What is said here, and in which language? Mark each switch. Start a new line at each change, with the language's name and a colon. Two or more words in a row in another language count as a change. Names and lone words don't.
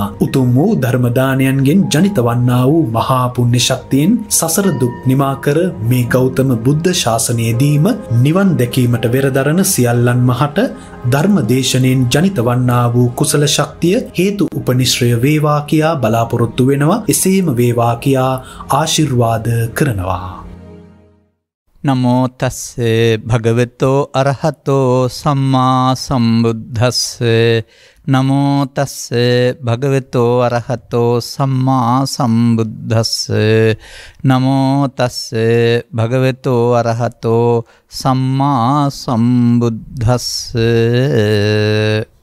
Sinhala: උතුම් වූ ධර්ම දානයන්ගෙන් ජනිත වන්නා වූ මහා පුණ්‍ය ශක්තියෙන් සසර දුක් නිමා කර මේ ගෞතම බුද්ධ ශාසනයේදීම නිවන් දැකීමට වෙරදරන සියල්ලන් මහට ධර්මදේශනයෙන් ජනිත වන්නා වූ කුසල ශක්තිය හේතු උපනිශ්‍රය වේවා කියා බලාපොරොත්තු වෙනවා. එසේම වේවා කියා ආශිර්වාද කරනවා.
Pali: නමෝ තස්සේ භගවතෝ අරහතෝ සම්මා සම්බුද්දස්සේ නමෝ තස්සේ භගවතෝ අරහතෝ සම්මා සම්බුද්දස්සේ නමෝ තස්සේ භගවතෝ අරහතෝ සම්මා සම්බුද්දස්සේ.